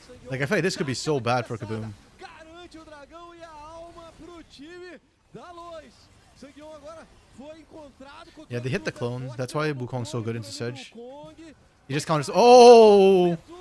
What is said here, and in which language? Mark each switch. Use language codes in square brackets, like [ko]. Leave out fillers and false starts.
[en] Like, I feel like this could be so bad for Kaboom. [pt] Garante o dragão e a alma pro time da Lois. Sangueon agora foi encontrado. [en] Yeah, they hit the clone. That's why Wukong's so good into Sedge. He just counters. Oh!